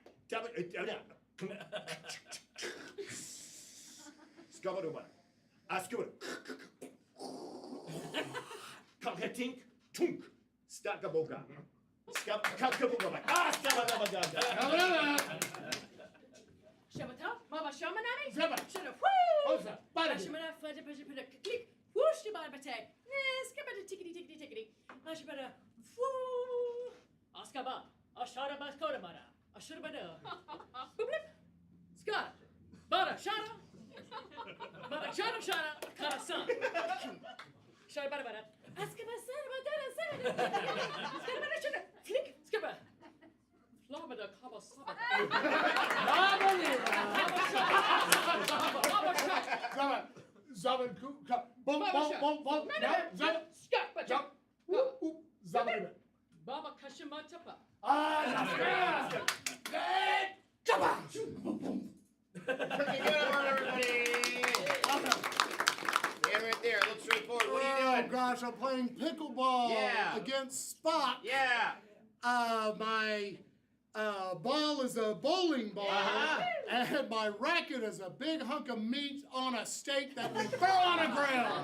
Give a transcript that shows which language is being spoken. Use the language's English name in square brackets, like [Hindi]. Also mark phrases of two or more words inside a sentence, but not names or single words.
[English] Scabba-dubba. Scabba. Cockatink. Tunk. Stackaboga. Scabba-dubba. Scabba-dubba. Shabata, Mama Shamanani, Zabba. Shut up, woo! Osa. Bada. Ashamana, Fudge, click, whoosh, the bada batag, skabata, tickety, tickety, tickety, Ashabata, woo! Askaba, Ashara Baskodamada, Ashurabada, Boop, Scott, Bada, Shana, Bada, Shana, Karasan, Shara Bada Bada, Askaba, Sana, Skabada, click, Skabba. Flabada, Kaba, Zabba. Boom, boom, boom, boom. Zabba. Jump. Zabba. Baba Kashimatapa. Pretty good one, everybody. Yeah, right there. Look straight forward. What are you Oh doing? gosh, I'm playing pickleball Yeah. against Spock. Yeah. My ball is a bowling ball, and my racket is a big hunk of meat on a steak that we throw on a grill.